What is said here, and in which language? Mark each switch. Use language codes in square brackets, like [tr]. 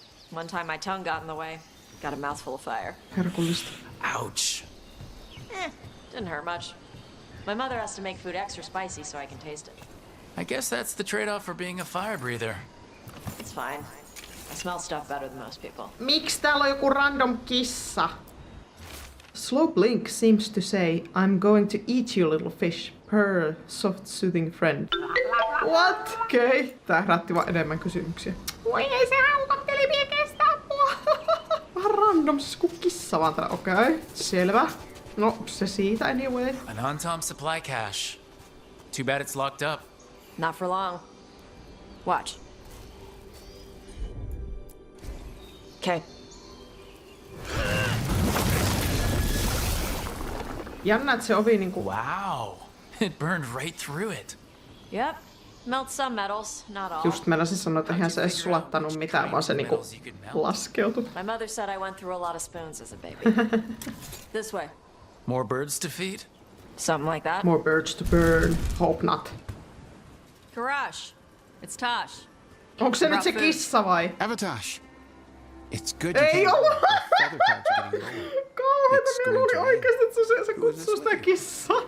[en] One time my tongue got in the way. Got a mouthful of fire. [fi] Herkullista. [en] Ouch. Didn't hurt much. My mother has to make food extra spicy so I can taste it. I guess that's the trade-off for being a fire breather. It's fine. I smell stuff better than most people. [fi] Miksi täällä on joku random kissa? [en] Slow Blink seems to say, I'm going to eat you little fish, purr, soft soothing friend. What? Okei. Okay. [fi] Tää herätti vaan enemmän kysymyksiä. Voi ei se haukotteli vie kestää mua. Vähän random, siis kuin kissa vaan täällä. Okei. Okay. Selvä. No, se siitä anyway. [en] An Antam supply cache. Too bad it's locked up. Not for long. Watch. Okay. [fi] Jännä, että se ovi niinku... [en] Wow. It burned right through it. Yep. Melt some metals, not all. [fi] Just meinasin sanoa, että eihän se edes sulattanut mitään, vaan se niinku laskeutui. [en] My mother said I went through a lot of spoons as a baby. This way. More birds to feed? Something like that. More birds to burn. Hope not. Karash. It's Tosh. [fi] Onko se nyt se kissa vai? [en] Avatash. It's good [fi] Ei [en] you [fi] ollut! [en] feather clouds are getting lower. [fi] Kauheeta, minä luulin oikeesti, että se kutsuu sitä kissaa.